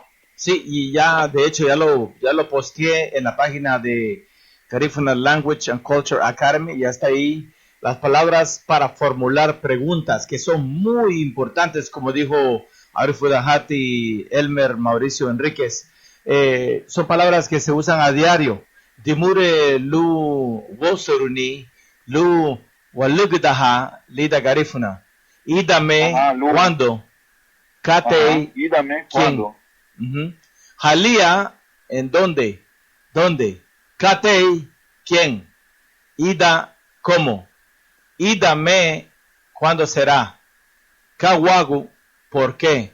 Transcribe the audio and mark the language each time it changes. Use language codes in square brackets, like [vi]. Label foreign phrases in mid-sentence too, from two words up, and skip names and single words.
[es] Sí, y ya, de hecho, ya lo posteé en la página de Garifuna Language and Culture Academy. Ya está ahí las palabras para formular preguntas, que son muy importantes, como dijo Arifudahati, Elmer, Mauricio Enríquez. Son palabras que se usan a diario. [cab] Dimure lu wosoruni lu walugdaha lida garifuna. Ídame cuando. Katei. Ídame cuando. [es] Jalía, ¿en dónde? Katei, ¿quién? Ida, ¿cómo? Ídame, ¿cuándo será? Kawagu, ¿por qué?